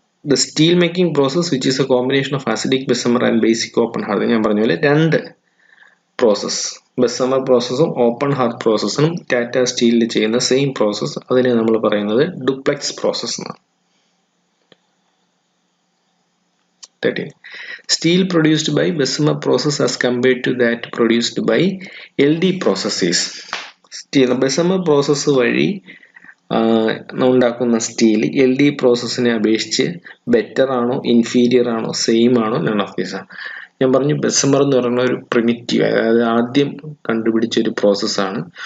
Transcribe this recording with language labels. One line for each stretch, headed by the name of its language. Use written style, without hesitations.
English: The steel making process, which is a combination of acidic Bessemer and basic open hearth.
Malayalam: ഞാൻ പറഞ്ഞ പോലെ രണ്ട് process, ബെസമർ പ്രോസസ്സും open hearth പ്രോസസ്സും Tata സ്റ്റീലിൽ ചെയ്യുന്ന same process, അതിനെ നമ്മൾ പറയുന്നത് ഡുപ്ലെക്സ് പ്രോസസ് എന്നാണ്. 13.
English: Steel produced by Bessemer process as compared to that produced by LD processes.
Malayalam: Steel Bessemer process വഴി ഉണ്ടാക്കുന്ന സ്റ്റീൽ LD പ്രോസസ്സിനെ അപേക്ഷിച്ച് ബെറ്റർ ആണോ, ഇൻഫീരിയർ ആണോ, സെയിം ആണോ?
English: None of these.
Malayalam: ഞാൻ പറഞ്ഞു ബെസമർ എന്ന് പറയുന്ന ഒരു പ്രിമിറ്റീവ്, അതായത് ആദ്യം കണ്ടുപിടിച്ച ഒരു പ്രോസസ്സാണ്.